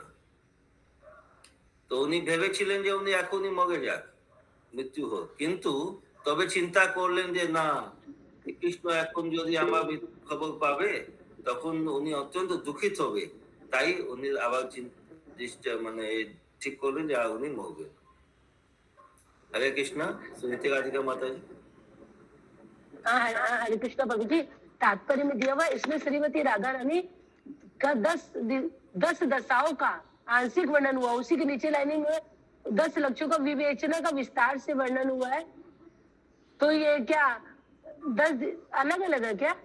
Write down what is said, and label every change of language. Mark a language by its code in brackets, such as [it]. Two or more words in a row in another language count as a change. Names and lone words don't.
[bn] তো উনি ভেবেছিলেন যে উনি এখনই মরে যাক, মৃত্যু হোক, কিন্তু তবে চিন্তা করলেন যে না, কৃষ্ণ এখন যদি আমার মৃত্যুর খবর পাবে তখন উনি অত্যন্ত দুঃখিত হবে, তাই উনি আবার মানে ঠিক করলেন যে উনি মরবেন। [hi] हरे कृष्णा। सुनीति राधिका माता जी। हरे कृष्णा प्रभु जी, तात्पर्य में दिया हुआ इसमें श्रीमती राधा रानी का 10 दशाओं का आंशिक वर्णन हुआ। उसी के नीचे लाइनिंग में 10 लक्ष्यों का विवेचना का विस्तार से वर्णन हुआ है। तो ये क्या 10 अलग अलग है क्या?